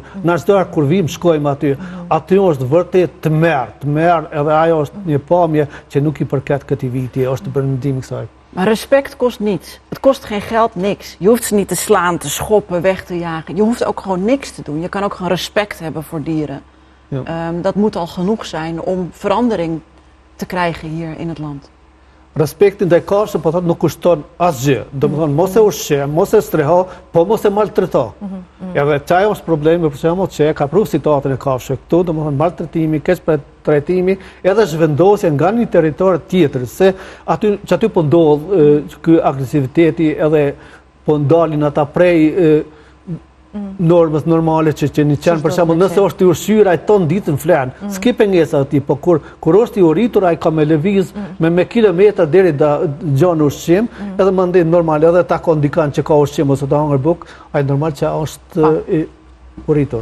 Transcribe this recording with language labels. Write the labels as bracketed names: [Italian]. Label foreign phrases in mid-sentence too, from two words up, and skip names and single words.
[Albanian] Na çdo herë kur vim shkojmë aty. Aty është vërtet të merr, edhe ajo është një pamje që nuk i përket këtij viti, është perëndimi i kësaj. [Dutch] Maar respect kost niets. Het kost geen geld, niks. Je hoeft ze niet te slaan, te schoppen, weg te jagen. Je hoeft ook gewoon niks te doen. Je kan ook gewoon respect hebben voor dieren. Ja. Dat moet al genoeg zijn om verandering te krijgen hier in het land. [Albanian] Respekti ndaj kafshëve po thotë nuk kushton asgjë. Domethënë mos e ushqem, mos e streho, po mos e maltreto. Edhe çaj është problemi për shembull që e ka pru situatën e kafshëve këtu, domethënë maltretimi, keq trajtimi, edhe zhvendosje nga një territor tjetër, se aty po ndodh ky agresiviteti edhe po ndalin ata prej normës normale që një qenë për shembull nëse është i ushqyer ai ton ditën flan, s'ke pengesa aty, po kur është i uritur ai ka me lëviz me kilometra deri gjon ushqim, edhe mandej normal edhe takon dikan që ka ushqim ose ta hangër buk, ai normal që është i uritur.